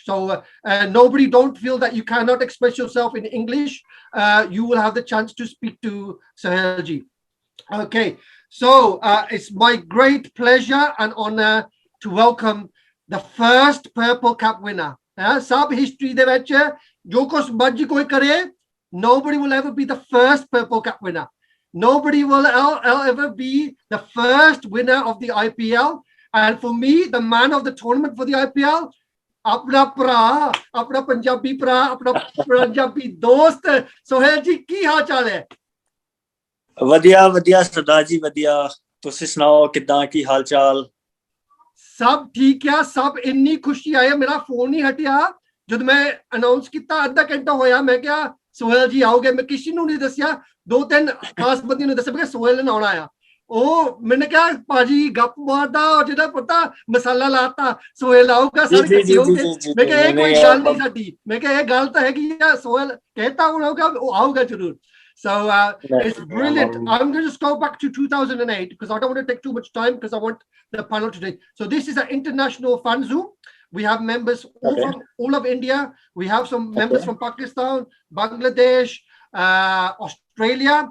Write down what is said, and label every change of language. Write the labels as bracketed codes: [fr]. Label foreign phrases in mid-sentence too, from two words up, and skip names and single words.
[en] So nobody don't feel that you cannot express yourself in English. You will have the chance to speak to Sohail ji. Okay, so it's my great pleasure and honor to welcome the first Purple Cap winner. [pa] ਸਭ ਹਿਸਟਰੀ ਦੇ ਵਿਚ ਜੋ ਕੁਝ ਮਰਜ਼ੀ ਕੋਈ ਕਰੇ, [en] nobody will ever be the first Purple Cap winner. Nobody will ever be the first winner of the IPL. And for me, the man of the tournament for the IPL, [pa] ਆਪਣਾ ਪ੍ਰਾ, ਆਪਣਾ ਪੰਜਾਬੀ ਪ੍ਰਾ, ਆਪਣਾ ਪੰਜਾਬੀ ਦੋਸਤ, ਸੋਹੇਲ ਜੀ, ਕੀ ਹਾਲ ਚਾਲ ਹੈ? ਵਧੀਆ ਸਰਦਾਰ ਜੀ, ਵਧੀਆ. ਤੁਸੀਂ ਸੁਣਾਓ ਕਿੱਦਾਂ ਕੀ ਹਾਲ ਚਾਲ? ਸਭ ਠੀਕ ਹੈ, ਸਭ ਇੰਨੀ ਖੁਸ਼ੀ ਆਈ। ਮੇਰਾ ਫ਼ੋਨ ਹੀ ਹਟਿਆ ਜਬ ਮੈਂ ਅਨਾਊਂਸ ਕਿਆ ਅੱਧਾ ਘੰਟਾ ਹੋਇਆ. ਮੈਂ ਕਿਆ ਸੋਹੇਲ ਜੀ ਆਓਗੇ, ਮੈਂ ਕਿਸੀ ਨੇ ਨਹੀਂ ਦੱਸਿਆ, ਦੋ ਤਿੰਨ ਖ਼ਾਸ ਬੰਦੇ ਨੇ ਦੱਸਿਆ ਸੋਹੇਲ ਨੇ ਆਉਣਾ ਹੈ. ਓ ਮੈਂਨੇ ਕਿਆ ਪਾਜੀ ਗੱਪ ਮਾਰਦਾ ਔਰ ਜੇਦਾ ਪਤਾ ਮਸਾਲਾ ਲਾਤਾ ਸੋਹੇਲ ਆਊਗਾ ਸਾਰੇ ਇਕੱਠੇ ਹੋਂਗੇ. ਮੈਂ ਕਿਆ ਕੋਈ ਗੱਲ ਨਹੀਂ ਸਾਡੀ, ਮੈਂ ਕਿਆ ਗੱਲ ਤੋ ਹੈ ਕਿ ਸੋਹੇਲ ਕਹਤਾ ਹੋਗਾ ਵੋ ਆਊਗਾ ਜ਼ਰੂਰ. [en] So it's brilliant. I'm going to just go back to 2008 because I don't want to take too much time because I want the panel today. So this is an international fan Zoom. We have members from all of India. We have some members from Pakistan, Bangladesh, Australia.